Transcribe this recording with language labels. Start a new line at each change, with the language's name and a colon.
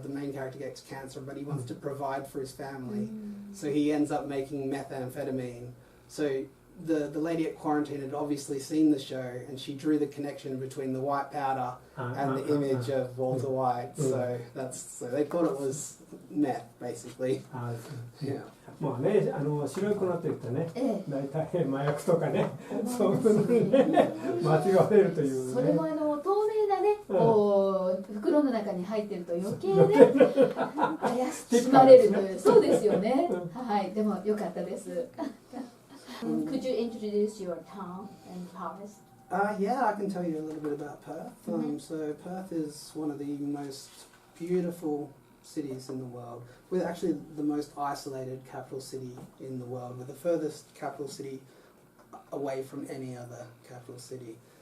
English: The main character gets cancer, but he wants to provide for his family, so he ends up making methamphetamine. So the lady at quarantine had obviously seen the show, and she drew the connection between the white powder and the image of Walter White. So they thought it was meth, basically. Yeah.
Japanese: まあね、白い粉って言ってね、大体麻薬とかね、そういうのにね、間違われるというね。それも透明なね、袋の中に入ってると余計ね、怪しまれるという、そうですよね。はい、でも良かったです。
English: Could you introduce your town and Paris? Yeah, I can tell you a little bit about Perth. So Perth is one of the most beautiful cities in the world. We're actually the most isolated capital city in the world. We're the furthest capital city away from any other capital city.